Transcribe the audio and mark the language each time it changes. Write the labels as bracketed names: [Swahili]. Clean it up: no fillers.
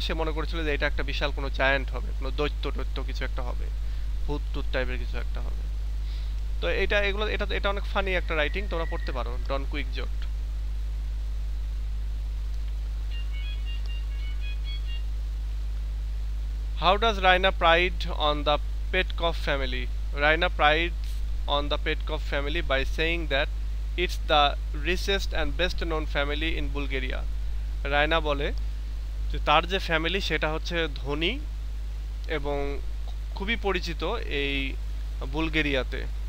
[Bangla] সে মনে করেছিল যে এটা একটা বিশাল কোনো জায়ান্ট হবে, কোনো দৈত্য কিছু একটা হবে, ভূত টুত টাইপের কিছু একটা হবে। তো এটা অনেক ফানি একটা রাইটিং, তোমরা পড়তে পারো, ডন কুইকজট। [English] How does Raina pride on the Petkoff family? রাইনা প্রাইড on the Petkov family by saying that it's the richest and best known family in Bulgaria. [Bangla] Raina বলে যে তার যে ফ্যামিলি সেটা হচ্ছে ধনী এবং খুবই পরিচিত এই বুলগেরিয়াতে।